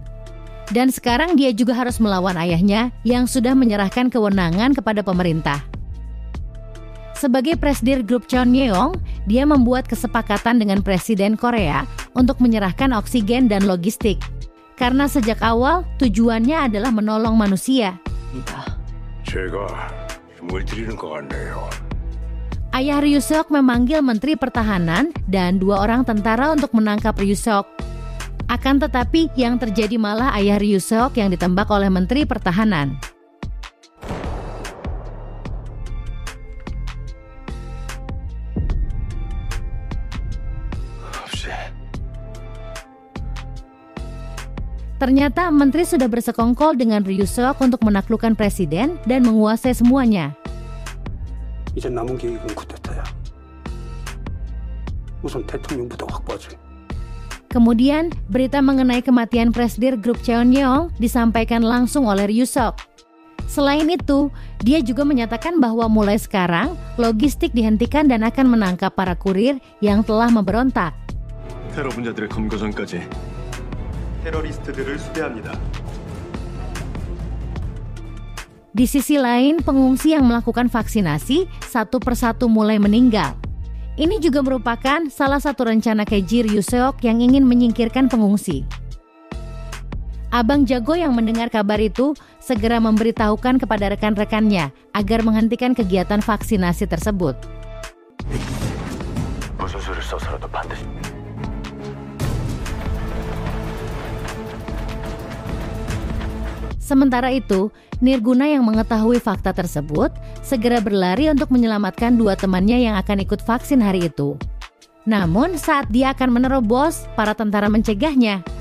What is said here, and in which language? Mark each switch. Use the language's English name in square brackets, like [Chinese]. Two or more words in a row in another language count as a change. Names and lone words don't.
[Indonesian] Dan sekarang dia juga harus melawan ayahnya yang sudah menyerahkan kewenangan kepada pemerintah. Sebagai presidir grup Chonyeong, dia membuat kesepakatan dengan Presiden Korea untuk menyerahkan oksigen dan logistik. Karena sejak awal tujuannya adalah menolong manusia. [Korean] 제가 힘을 드리는 것 같네요. [Indonesian] Ayah Ryusok memanggil Menteri Pertahanan dan 2 orang tentara untuk menangkap Ryusok. Akan tetapi yang terjadi malah ayah Ryusok yang ditembak oleh Menteri Pertahanan. Ternyata Menteri sudah bersekongkol dengan Ryusok untuk menaklukkan presiden dan menguasai semuanya. [Korean] 이제 남은 계획은 쿠데타야. 우선 대통령부터 확보하지. [Indonesian] Kemudian, berita mengenai kematian presidir grup Chonyeong disampaikan langsung oleh Ryusok. Selain itu, dia juga menyatakan bahwa mulai sekarang, logistik dihentikan dan akan menangkap para kurir yang telah memberontak. [Korean] 테러 분자들의 검거 전까지 테러리스트들을 수배합니다. [Indonesian] Di sisi lain, pengungsi yang melakukan vaksinasi satu persatu mulai meninggal. Ini juga merupakan salah satu rencana keji Ryusok yang ingin menyingkirkan pengungsi. Abang Jago yang mendengar kabar itu segera memberitahukan kepada rekan-rekannya agar menghentikan kegiatan vaksinasi tersebut. [Korean] 무슨 수를 써서라도 반드시. [Indonesian] Sementara itu, Nirguna yang mengetahui fakta tersebut segera berlari untuk menyelamatkan 2 temannya yang akan ikut vaksin hari itu. Namun saat dia akan menerobos, para tentara mencegahnya.